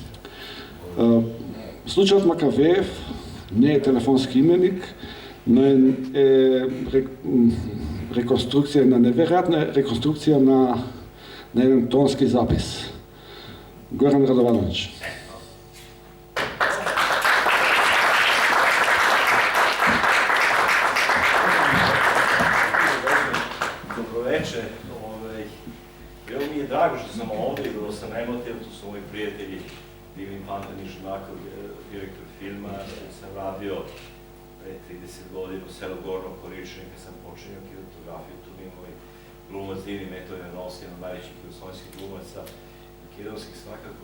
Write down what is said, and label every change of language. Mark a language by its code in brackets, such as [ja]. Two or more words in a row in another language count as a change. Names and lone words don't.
[mk] Случајот Макавеев не е телефонски именик, но е реконструкција, неверојатна реконструкција на еден тонски запис. Горан Радовановиќ. [sr] Bilo mi je drago što sam ovde i vrlo sam emotivan, tu su moji prijatelji Divin Pantan i Žnakov, direktor filma, sam radio pre 30 godina u selu Gorno Korične, kad sam počinio kinotografiju, tu mi je moj glumac Dini Metov Janovski, jedan od najvećih jugoslovenskih glumaca, makedonskih svakako.